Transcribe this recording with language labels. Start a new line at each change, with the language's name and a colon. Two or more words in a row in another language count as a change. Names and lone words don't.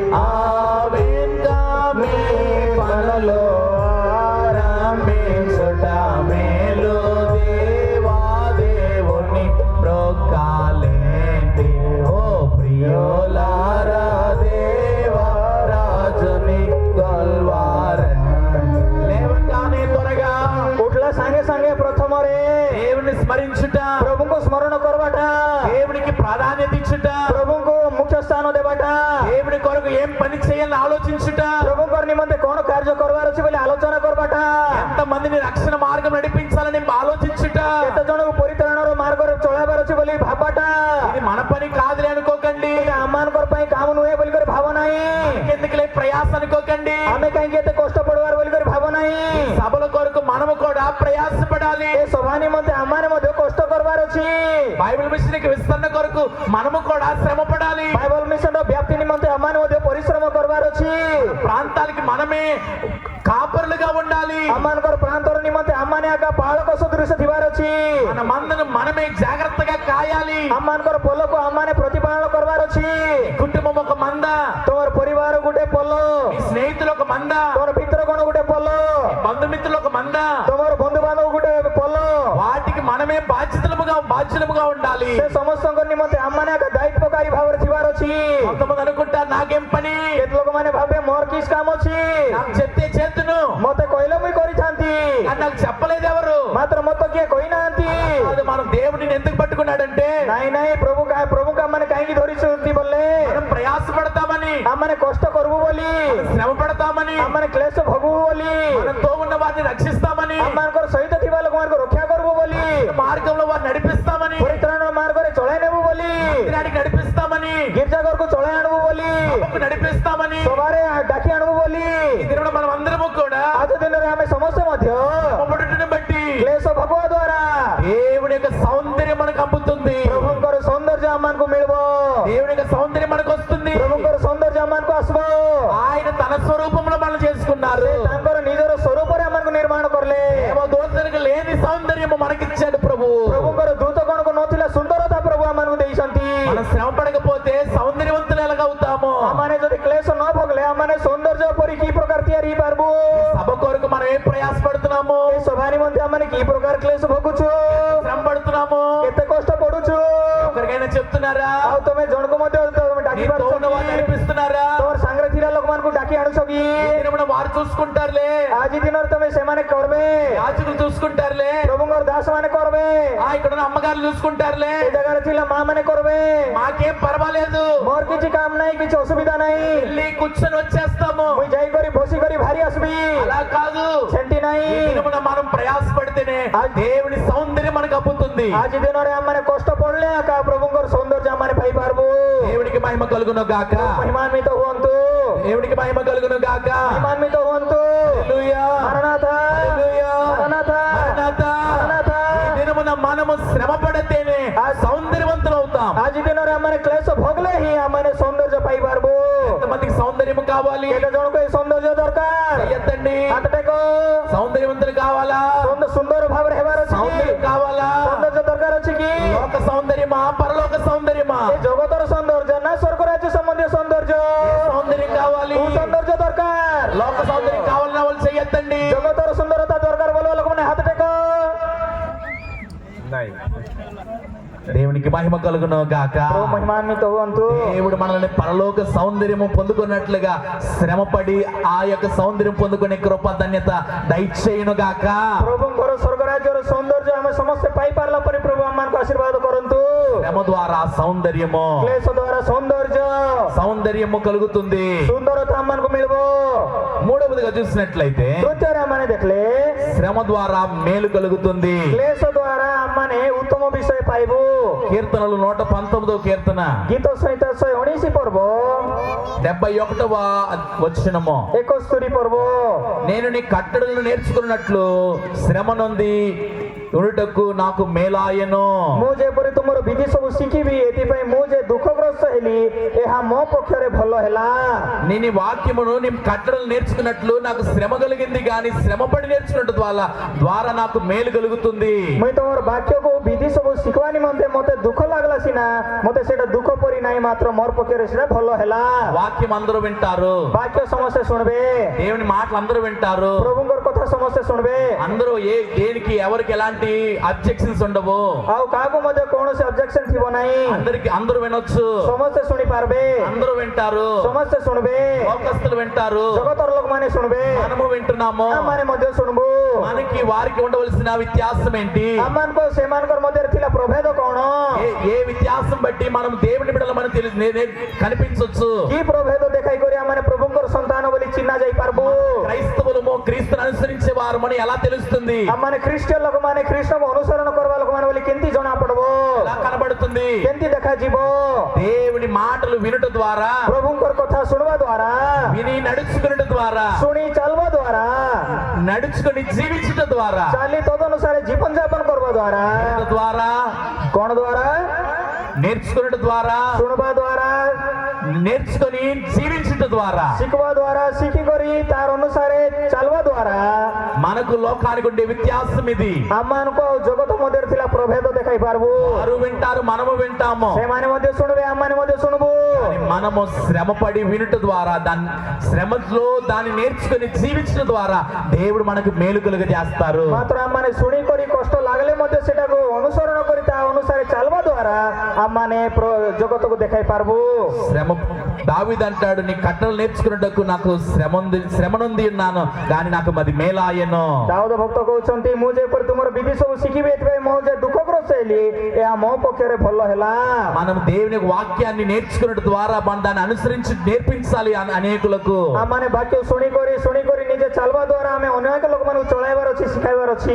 Telugu: ఆవేంగా మీ పనులు ఆరంభించుట మేలు దేవా దేవుని మ్రొక్కాలెండి ఓ ప్రియులారా దేవరాజుని గొల్వారండి లేవంగానే త్వరగా
Odia: ଉଠିଲା ସାଙ୍ଗେ ସାଙ୍ଗେ ପ୍ରଥମରେ
Telugu: దేవుని స్మరించుట,
Odia: ପ୍ରଭୁଙ୍କୁ ସ୍ମରଣ କରବାଟା
Telugu: దేవునికి ప్రాధాన్యత ఇచ్చుట,
Odia: ପ୍ରଭୁଙ୍କୁ ମୁଖ୍ୟ ସ୍ଥାନ ଦେବାଟା
Telugu: దేవుని కొరకు ఏం పని చేయాలని ఆలోచించుట,
Odia: ପ୍ରଭୁଙ୍କର ନିମନ୍ତେ କଣ କାର୍ଯ୍ୟ କରିବାର ଅଛି ବୋଲି ଆଲୋଚନା କରବାଟା
Telugu: ఎంత మందిని రక్షణ మార్గం నడిపించాలని ఆలోచించుట.
Odia: କେତେ ଜଣଙ୍କୁ ପରିତ୍ରାଣର ମାର୍ଗରେ ଚଳାଇବାର ଅଛି ବୋଲି ଭାବାଟା
Telugu: ఇది మన పని కాదులే అనుకోకండి.
Odia: ଏଇଟା ଆମମାନଙ୍କର ପାଇଁ କାମ ନୁହେଁ ବୋଲିକରି ଭାବ ନାହିଁ
Telugu: ఎందుకులే ప్రయాస అనుకోకండి.
Odia: ଆମେ କାହିଁକି ଏତେ କଷ୍ଟ ପଡିବାର ବୋଲିକରି ଭାବ ନାହିଁ
Telugu: సభల కొరకు మనము కూడా ప్రయాసపడాలి.
Odia: ଏ ସଭା ନିମନ୍ତେ ଆମମାନେ ମଧ୍ୟ କଷ୍ଟ କରିବାର ଅଛି
Telugu: బైబిల్ మిషన్ విస్తరణ కొరకు మనము కూడా శ్రమ పడాలి.
Odia: ବାଇବଲ ମିଶନର ବ୍ୟାପ୍ତି ନିମନ୍ତେ ଆମମାନେ ମଧ୍ୟ ପରିଶ୍ରମ କରିବାର ଅଛି
Telugu: ప్రాంతాలకి మనమే కాపరులుగా ఉండాలి.
Odia: ଆମମାନଙ୍କର ପ୍ରାନ୍ତର ନିମନ୍ତେ ଆମମାନେ ଆକା ପାଳକ ସଦୃଶ ଥିବାର ଅଛି
Telugu: మన మందను మనమే జాగ్రత్తగా కాయాలి.
Odia: ଆମମାନଙ୍କର ପୋଲକୁ ଆମମାନେ ପ୍ରତିପାଳନ କରିବାର ଅଛି
Telugu: కుటుంబం ఒక మంద,
Odia: ତମର ପରିବାର ଗୋଟେ ପୋଲ
Telugu: మీ స్నేహితులు ఒక మంద,
Odia: ତମର ଭିତରଗଣ ଗୋଟେ ପୋଲ
Telugu: బంధుమిత్రులు ఒక మంద.
Odia: ତମର ବନ୍ଧୁବାନ୍ଧବ ଗୋଟେ ପୋଲ
Telugu: వాటికి మనమే బాధ్యతలుగా ఉండాలి.
Odia: ସେ ସମସ୍ତଙ୍କ ନିମନ୍ତେ ଆମମାନେ ଆକା ଦାୟିତ୍ୱକାରୀ ଭାବରେ ଥିବାର ଅଛି
Telugu: కొంతమంది అనుకుంటారు నాకేం పని,
Odia: କେତେ ଲୋକମାନେ ଭାବେ ମୋର କିସ୍ କାମ ଅଛି
Telugu: నాకు చెప్తే చేతును
Odia: ମତେ କହିଲେ ମୁଇଁ କରିଥାନ୍ତି
Telugu: అని నాకు చెప్పలేదు ఎవరు.
Odia: ମାତ୍ର ମତେ କିଏ କହିନାହାନ୍ତି
Telugu: అది మనం దేవుడిని ఎందుకు పట్టుకున్నాడంటే
Odia: ନାଇଁ ନାଇଁ ପ୍ରଭୁଙ୍କୁ ଆମମାନେ କାହିଁକି ଧରିଛନ୍ତି ବୋଲେ
Telugu: మనం ప్రయాస పడతామని,
Odia: ଆମମାନେ କଷ୍ଟ କରିବୁ ବୋଲି
Telugu: శ్రమ పడతామని,
Odia: ଆମମାନେ କ୍ଲେଶ ଭୋଗିବୁ ବୋଲି
Telugu: మనతో ఉన్న వారిని రక్షిస్తామని,
Odia: ଆମମାନଙ୍କର ସହିତ ଥିବା ଲୋକମାନଙ୍କୁ ରକ୍ଷା କରିବୁ ବୋଲି
Telugu: మార్గంలో వారిని నడిపిస్తామని,
Odia: ପରିତ୍ରାଣ ମାର୍ଗରେ ଚଳାଇ ନେବୁ ବୋଲି
Telugu: మందిరానికి నడిపిస్తామని,
Odia: ଗିର୍ଜାଘରକୁ ଚଳାଇ ଆଣିବୁ ବୋଲି
Telugu: సభకు నడిపిస్తామని.
Odia: ସଭାରେ ଡାକି ଆଣିବୁ ବୋଲି
Telugu: ఈ దినమున మనం అందరము కూడా
Odia: ଆଜି ଦିନରେ ଆମେ ସମସ୍ତେ ମଧ୍ୟ
Telugu: శ్రమపడుటను బట్టి
Odia: କ୍ଲେଶ ଭୋଗିବା ଦ୍ୱାରା
Telugu: దేవుడి యొక్క సౌందర్యం మనకు అబ్బుతుంది.
Odia: ପ୍ରଭୁଙ୍କର ସୌନ୍ଦର୍ଯ୍ୟ ଆମମାନଙ୍କୁ ମିଳିବ
Telugu: దేవుడి యొక్క సౌందర్యం మనకు వస్తుంది.
Odia: ପ୍ରଭୁଙ୍କର ସୌନ୍ଦର୍ଯ୍ୟ ଆମମାନଙ୍କୁ ଆସିବ
Telugu: ఆయన తన స్వరూపంలో మనం చేసుకున్నారు.
Odia: ତାଙ୍କର ନିଜର ସ୍ୱରୂପରେ ଆମମାନଙ୍କୁ ନିର୍ମାଣ କରିଲେ
Telugu: దేవదూతలకు లేని సౌందర్యము మనకిచ్చాడు ప్రభు.
Odia: ପ୍ରଭୁଙ୍କର ଦୂତ ଗଣକୁ ନଥିଲା ସୁନ୍ଦରତା ପ୍ରଭୁ ଆମମାନଙ୍କୁ ଦେଇଛନ୍ତି
Telugu: మనం శ్రమ పడకపోతే సౌందర్యవంతులు ఎలాగవుతాము?
Odia: ଆମମାନେ ଯଦି କ୍ଲେଶ ନ ଭୋଗିଲେ ଆମମାନେ ସୌନ୍ଦର୍ଯ୍ୟ ପରି କି ପ୍ରକାର ତିଆରି ହେଇପାରିବୁ
Telugu: సభ కొరకు మనం ఏం ప్రయాస పడుతున్నాము?
Odia: ଏ ସଭା ନିମନ୍ତେ ଆମମାନେ କି ପ୍ରକାର କ୍ଲେଶ ଭୋଗୁଛୁ
Telugu: శ్రమ పడుతున్నాము.
Odia: କେତେ କଷ୍ଟ ପଡୁଛୁ
Telugu: ఒకరికైనా చెప్తున్నారా?
Odia: ଆଉ ତମେ ଜଣକୁ ମଧ୍ୟ ତମେ ଡାକି
Telugu: నీతో
Odia: ପାରୁଛ
Telugu: ఉన్న
Odia: କି?
Telugu: వారిని నడిపిస్తున్నారా?
Odia: ତମର ସାଙ୍ଗରେ ଥିବା ଲୋକମାନଙ୍କୁ ଡାକି ଆଣୁଛ କି
Telugu: ఈ దినమున వారు చూసుకుంటారులే,
Odia: ଆଜି ଦିନରେ ତମେ ସେମାନେ କରିବେ
Telugu: యాజకులు చూసుకుంటారులే,
Odia: ପ୍ରଭୁଙ୍କର ଦାସ ମାନେ କରିବେ
Telugu: ఇక్కడ ఉన్న అమ్మగారులు చూసుకుంటారులే.
Odia: ଏ ଜାଗାରେ ଥିଲା ମା ମାନେ କରିବେ
Telugu: మాకేం పర్వాలేదు,
Odia: ମୋର କିଛି କାମ ନାହିଁ କିଛି ଅସୁବିଧା ନାହିଁ
Telugu: వెళ్ళి కూర్చొని వచ్చేస్తాము.
Odia: ମୁଇଁ ଯାଇକରି ବସିକରି ଭାରି ଆସିବି
Telugu: అలా కాదు.
Odia: ସେମିତି
Telugu: ఈ
Odia: ନାହିଁ
Telugu: దినమున మనం ప్రయాస పడితేనే దేవుని సౌందర్యం మనకు అబ్బుతుంది.
Odia: ଆଜି ଦିନରେ ଆମମାନେ କଷ୍ଟ ପଡିଲେ ଆକା ପ୍ରଭୁଙ୍କର ସୌନ୍ଦର୍ଯ୍ୟ ଆମମାନେ ପାଇପାରିବୁ
Telugu: దేవుడికి మహిమ కలుగును గాక.
Odia: ମହିମାନ୍ୱିତ ହୁଅନ୍ତୁ
Telugu: దేవుడికి మహిమ కలుగును గాక.
Odia: మహిమాన్విత ହୁଅନ୍ତୁ
Telugu: హల్లెలూయా.
Odia: మరణాథ
Telugu: హల్లెలూయా.
Odia: మరణాథ
Telugu: మరణాథ.
Odia: మరణాథ
Telugu: ఈ దినమున మనము శ్రమ పడితేనే సౌందర్యవంతులు అవుతాం.
Odia: ଆଜି ଦିନରେ ଆମମାନେ କ୍ଲେଶ ଭୋଗଲେ ହିଁ ଆମମାନେ ସୌନ୍ଦର୍ଯ୍ୟ ପାଇପାରିବୁ
Telugu: ఎంతమందికి సౌందర్యం కావాలి?
Odia: କେତେ ଜଣକୁ ଏ ସୌନ୍ଦର୍ଯ୍ୟ ଦରକାର
Telugu: ఎత్తండి.
Odia: ହାତ ଟେକ
Telugu: సౌందర్యవంతులు కావాలా?
Odia: ସୁନ୍ଦର ଭାବରେ ହେବାର ଅଛି କି?
Telugu: సౌందర్యం కావాలా?
Odia: ସୌନ୍ଦର୍ଯ୍ୟ ଦରକାର ଅଛି କି
Telugu: లోక సౌందర్యమా పరలోక సౌందర్యమా?
Odia: ଏ ଜଗତର ସୌନ୍ଦର୍ଯ୍ୟ ନା ସ୍ୱର୍ଗ ରାଜ୍ୟ ସମ୍ବନ୍ଧୀୟ ସୌନ୍ଦର୍ଯ୍ୟ
Telugu: సౌందర్యం కావాలి.
Odia: କୋଉ ସୌନ୍ଦର୍ଯ୍ୟ ଦରକାର
Telugu: లోక సౌందర్యం కావాలన్న వాళ్ళు చెయ్యొద్దండి.
Odia: ଜଗତର ସୁନ୍ଦରତା ଦରକାର ବୋଲିବା ଲୋକମାନେ ହାତ ଟେକ
Telugu: దేవునికి మహిమ కలుగును గాక.
Odia: ପ୍ରଭୁ ମହିମାନ୍ୱିତ ହୁଅନ୍ତୁ।
Telugu: దేవుడు మనల్ని పరలోక సౌందర్యము పొందుకున్నట్లుగా శ్రమపడి ఆ యొక్క సౌందర్యం పొందుకునే కృప ధన్యత దయచేయును గాక.
Odia: ପ୍ରଭୁଙ୍କର ସ୍ୱର୍ଗ ରାଜ୍ୟର ସୌନ୍ଦର୍ଯ୍ୟ ଆମେ ସମସ୍ତେ ପାଇ ପାରିଲା ପରେ ପ୍ରଭୁ ଆମମାନଙ୍କୁ ଆଶୀର୍ବାଦ କରନ୍ତୁ।
Telugu: శ్రమ ద్వారా సౌందర్యము,
Odia: କ୍ଲେଶ ଦ୍ୱାରା ସୌନ୍ଦର୍ଯ୍ୟ,
Telugu: సౌందర్యము కలుగుతుంది.
Odia: ସୁନ୍ଦରତା ଆମମାନଙ୍କୁ ମିଳିବ।
Telugu: మూడవదిగా చూసినట్లయితే
Odia: ତୃତୀୟରେ ଆମମାନେ ଦେଖିଲେ
Telugu: శ్రమ ద్వారా మేలు కలుగుతుంది.
Odia: କ୍ଲେଶ ଦ୍ୱାରା ଆମମାନେ ଉତ୍ତମ ବିଷୟ ପାଇବୁ।
Telugu: కీర్తనలు 119వ కీర్తన
Odia: ଗୀତ ସଂହିତା 119 ପର୍ବ
Telugu: 71వ వచనము.
Odia: 71 ପର୍ବ।
Telugu: నేను నీ కట్టడలను నేర్చుకున్నట్లు శ్రమ నొంది ఉండుటకు నాకు మేలాయను.
Odia: ମୁଁ ଯେପରି ତୁମର ବିଧି ସବୁ ଶିଖିବି, ଏଥିପାଇଁ ମୁଁ ଯେ ଦୁଃଖଗ୍ରସ୍ତ ହେଲି, ଏହା ମୋ ପକ୍ଷରେ ଭଲ ହେଲା।
Telugu: నేను ఈ వాక్యమును నీ కట్టడలు నేర్చుకున్నట్లు నాకు శ్రమ కలిగింది కానీ శ్రమపడి నేర్చుకున్నట్టు ద్వారా నాకు మేలు కలుగుతుంది.
Odia: ମୁଇଁ ତମର ବାକ୍ୟକୁ ବିଧି ସବୁ ଶିଖବା ନିମନ୍ତେ ମତେ ଦୁଃଖ ଲାଗଲା ସିନା, ମତେ ସେଇଟା ଦୁଃଖ ପରି ନାହିଁ, ମାତ୍ର ମୋର ପକ୍ଷରେ ସେଇଟା ଭଲ ହେଲା।
Telugu: వాక్యం అందరూ వింటారు,
Odia: ବାକ୍ୟ ସମସ୍ତେ ଶୁଣିବେ,
Telugu: దేవుని మాటలు అందరూ వింటారు,
Odia: ପ୍ରଭୁଙ୍କର କଥା ସମସ୍ତେ ଶୁଣିବେ,
Telugu: అందరూ దేనికి ఎవరికి ఎలాంటి అబ్జెక్షన్స్ ఉండవు,
Odia: ଆଉ କାହାକୁ ମଧ୍ୟ କୌଣସି ଅବଜେକ୍ସନ ଥିବ ନାହିଁ।
Telugu: అందరూ వినొచ్చు,
Odia: ସମସ୍ତେ ଶୁଣି ପାରିବେ,
Telugu: అందరూ వింటారు,
Odia: ସମସ୍ତେ ଶୁଣିବେ,
Telugu: లోకస్తులు వింటారు,
Odia: ଜଗତର ଲୋକମାନେ ଶୁଣିବେ,
Telugu: మనము వింటున్నాము.
Odia: ଆମମାନେ ମଧ୍ୟ ଶୁଣିବୁ।
Telugu: మనకి వారికి ఉండవలసిన వ్యత్యాసం ఏంటి?
Odia: ଆମମାନଙ୍କ ସେମାନଙ୍କର ମଧ୍ୟରେ ଥିଲା ପ୍ରଭେଦ କଣ?
Telugu: ఏ వ్యత్యాసం బట్టి మనం దేవుని బిడ్డలు మనం కనిపించవచ్చు.
Odia: କି ପ୍ରଭେଦ ଦେଖାଇ କରି ଆମମାନେ ପ୍ରଭୁଙ୍କର ସନ୍ତାନ ବୋଲି ଚିହ୍ନା ଯାଇ ପାରିବୁ।
Telugu: క్రైస్తవులము క్రీస్తుని అనుసరించే వారమని ఎలా తెలుస్తుంది?
Odia: ଆମମାନେ ଖ୍ରୀଷ୍ଟିୟ ଲୋକମାନେ କୃଷ୍ଣଙ୍କୁ ଅନୁସରଣ କରିବା ଲୋକମାନେ ବୋଲି କେମିତି ଜଣା ପଡବ?
Telugu: ఎలా కనబడుతుంది?
Odia: କେମିତି ଦେଖାଯିବ?
Telugu: దేవుని మాటలు వినుట ద్వారా,
Odia: ପ୍ରଭୁଙ୍କର କଥା ଶୁଣିବା ଦ୍ୱାରା,
Telugu: విని నడుచుకునుట ద్వారా,
Odia: ଶୁଣି ଚାଲିବା ଦ୍ୱାରା,
Telugu: నడుచుకుని జీవించుట ద్వారా,
Odia: ଚାଲି ତଦନୁସାରେ ଜୀବନ ଯାପନ କରିବା ଦ୍ୱାରା,
Telugu: ద్వారా
Odia: କଣ ଦ୍ୱାରା?
Telugu: నేర్చుకునుట ద్వారా,
Odia: ଶୁଣିବା ଦ୍ୱାରା,
Telugu: నేర్చుకుని జీవించుట ద్వారా,
Odia: ଶିଖିବା ଦ୍ୱାରା, ଶିଖିକରି ତାର ଅନୁସାରେ ଚାଲିବା ଦ୍ୱାରା
Telugu: మనకు లోకానికి ఉండే వ్యత్యాసం ఇది.
Odia: ଆମମାନଙ୍କୁ ଆଉ ଜଗତ ମଧ୍ୟରେ ଥିଲା ପ୍ରଭେଦ ଦେଖାଇ ପାରିବୁ।
Telugu: వారు వింటారు, మనము వింటాము.
Odia: ସେମାନେ ମଧ୍ୟ ଶୁଣିବେ, ଆମମାନେ ମଧ୍ୟ ଶୁଣିବୁ।
Telugu: కానీ మనము శ్రమపడి వినుట ద్వారా, దాని శ్రమలో దాన్ని నేర్చుకుని జీవించడం ద్వారా దేవుడు మనకు మేలు కలుగ చేస్తారు.
Odia: ମାତ୍ର ଆମମାନେ ଶୁଣିକରି କଷ୍ଟ ଲାଗିଲେ ମଧ୍ୟ ସେଟାକୁ ଅନୁସରଣ କରି ତା ଅନୁସାରେ ଚାଲିବା ଦ୍ୱାରା ଆମମାନେ ଜଗତକୁ ଦେଖାଇ ପାରିବୁ।
Telugu: శ్రమ దావీదు అంటాడు, నీ కట్టలు నేర్చుకున్నటకు నాకు శ్రమ నొంది ఉన్నాను కానీ నాకు అది మేలాయను.
Odia: ଦାଉଦ ଭକ୍ତ କହୁଛନ୍ତି, ମୁଁ ଯେପରି ତୁମର ବିଧି ସବୁ ଶିଖିବି, ଏଥିପାଇଁ ମୁଁ ଯେ ଦୁଃଖଗ୍ରସ୍ତ ହେଲି, ଏହା ମୋ ପକ୍ଷରେ ଭଲ ହେଲା।
Telugu: మనం దేవుని వాక్యాన్ని నేర్చుకున్నట ద్వారా మనం దాన్ని అనుసరించి నేర్పించాలి అనేకులకు.
Odia: ଆମମାନେ ବାକ୍ୟ ଶୁଣିକରି ନିଜେ ଚାଲିବା ଦ୍ୱାରା ଆମେ ଅନେକ ଲୋକମାନଙ୍କୁ ଚଳାଇବାର ଅଛି, ଶିଖାଇବାର ଅଛି।